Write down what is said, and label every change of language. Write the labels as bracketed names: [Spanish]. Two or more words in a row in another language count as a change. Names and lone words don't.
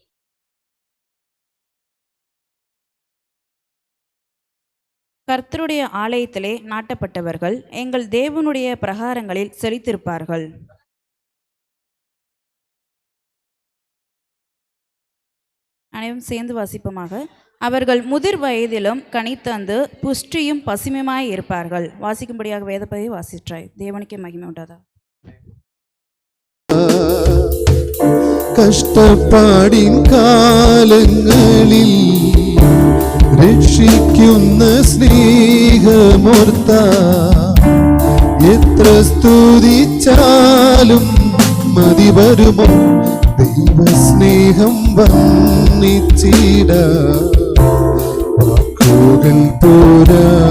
[Tamil] கர்த்தருடைய ஆலயத்திலே நாட்டப்பட்டவர்கள் எங்கள் தேவனுடைய பிரகாரங்களில் செழித்திருப்பார்கள். அனைவரும் சேர்ந்து வாசிப்போமாக. அவர்கள் முதிர் வயதிலும் கனித்தந்து புஷ்டியும் பசுமையுமாய் இருப்பார்கள். வாசிக்கும்படியாக வேதப்பதியை வாசிற்றாய். தேவனுக்கே மகிமை உண்டாதா. [Malayalam] കഷ്ടപ്പാടിൻ കാലങ്ങളിൽ രക്ഷിക്കുന്ന സ്നേഹമോർത്ത എത്ര സ്തുതിച്ചാലും മതി വരുമോ ദൈവസ്നേഹം വർണ്ണിച്ചിട വാക്കുകൾ പോരാ